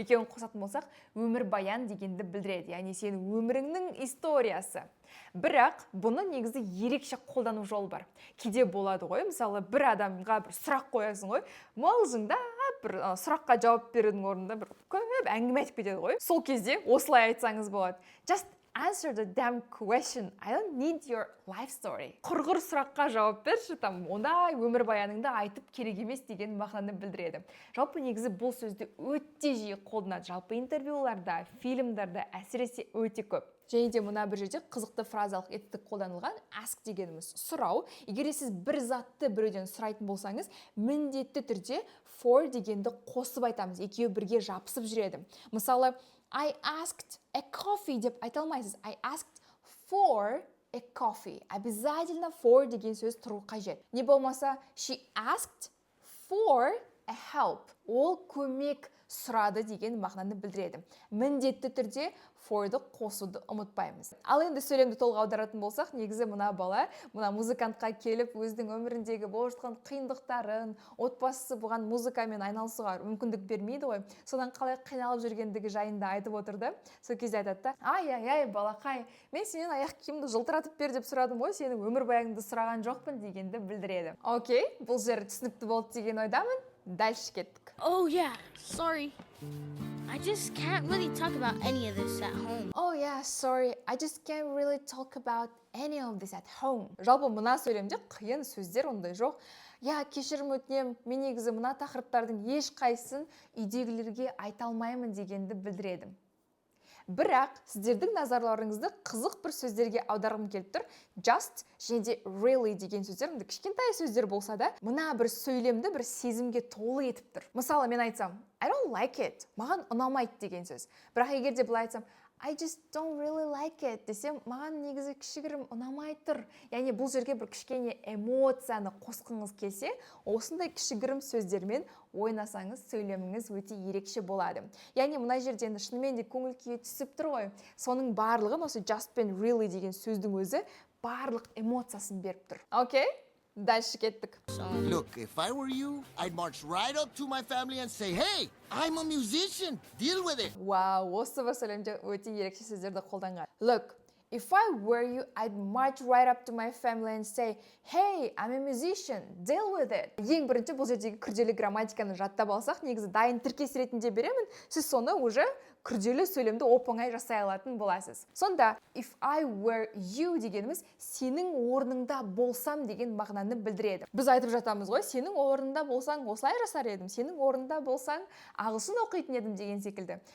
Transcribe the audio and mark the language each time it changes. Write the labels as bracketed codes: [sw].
[kk] Екеуін қосатын болсақ, өмір баян дегенді білдіреді. Яғни сенің өміріңнің историясы. Бірақ бұны негізі ерекше қолдану жол бар. Кейде болады ғой, мысалы бір адамға бір сұрақ қоясың ғой, мылжыңдап бір сұраққа жауап берудің орнында бір көп әңгіме айтып кетеді ғой. Сол кезде осылай айтсаңыз болады. Just [en] answer the damn question. I don't need your life story. [kk] Құрғыр сұраққа жауап берші, там ондай өмірбаяныңды айтып керек емес деген мағынаны білдіреді. Жалпы негізі бұл сөзді өте жиі қолданады. Жалпы интервьюларда, фильмдарда әсіресе өте көп. Және де мына бір жерде қызықты фразалық етістік қолданылған. Ask дегеніміз сұрау. Егер сіз бір затты біреуден сұрайтын болсаңыз, міндетті түрде for дегенді қосып айтамыз. Екеуі бірге жабысып жүреді. Мысалы, [en] I asked a coffee [kk] деп айта алмайсыз. [en] I asked for a coffee. [kk] Обязательно for деген сөз тұру қажет. Не болмаса, [en] she asked for a help. [kk] Ол көмек сұрады деген мағынаны білдіреді. Міндетті түрде for-ды қосуды ұмытпаймыз. Ал енді сөйлемді толық аударатын болсақ, негізі мына бала, мына музыкантқа келіп, өзінің өміріндегі болып жатқан қиындықтарын, отбасысы бұған музыкамен айналысуға мүмкіндік бермейді ғой. Содан қалай қиналып жүргендігі жайында айтып отырды. Сол кезде айтады да, ай, балақай, мен сенен аяқ киімді жылтыратып бер деп сұрадым ғой, сенің өмірбаяныңды сұраған жоқпын дегенді білдіреді. Окей, бұл жер түсінікті болды деген ойдамын. Дальше кеттік. [en] Oh, yeah, sorry. I just can't really talk about any of this at home. Oh yeah, sorry. I just can't really talk about any of this at home. [kk] Жалпы мына сөйлемде қиын сөздер ондай жоқ. Я, кешірім өтінем, мен негізі мына тақырыптардың ешқайсысын үйдегілерге айта алмаймын дегенді білдіреді. Бірақ сіздердің назарларыңызды қызық бір сөздерге аударғым келіп тұр. Just және де really деген сөздер, кішкентай сөздер болса да, мына бір сөйлемді бір сезімге толы етіп тұр. Мысалы, мен айтсам, [en] I don't like it. [kk] Маған ұнамайды деген сөз. Бірақ егер де былай айтсам, [en] I just don't really like it [kk] десем, маған негізі кішігірім ұнамай тұр. Яғни бұл жерге бір кішкене эмоцияны қосқыңыз келсе, осындай кішігірім сөздермен ойнасаңыз, сөйлеміңіз өте ерекше болады. Яғни мына жерден шынымен де көңіл күйі түсіп тұр ғой. Соның барлығын осы just пен really деген сөздің өзі барлық эмоциясын беріп тұр. Окей? Дальше кеттік. [en] Look, if I were you, I'd march right up to my family and say, hey, I'm a musician, deal with it. [kk] Вау, осы бір сөйлемде өте ерекше сөздерді қолданған. [en] Look, if I were you, I'd march right up to my family and say, hey, I'm a musician, deal with it. [kk] Ең бірінші бұл жердегі күрделі грамматиканы жаттап алсақ, негізі дайын тіркес ретінде беремін, сіз соны уже күрделі сөйлемді оп-оңай жасай алатын боласыз. Сонда, [en] if I were you [kk] дегеніміз сенің орныңда болсам деген мағынаны білдіреді. Біз айтып жатамыз ғой, сенің орнында болсаң осылай жасар едім, сенің орнында болсаң ағылшын оқитын едім деген секілді.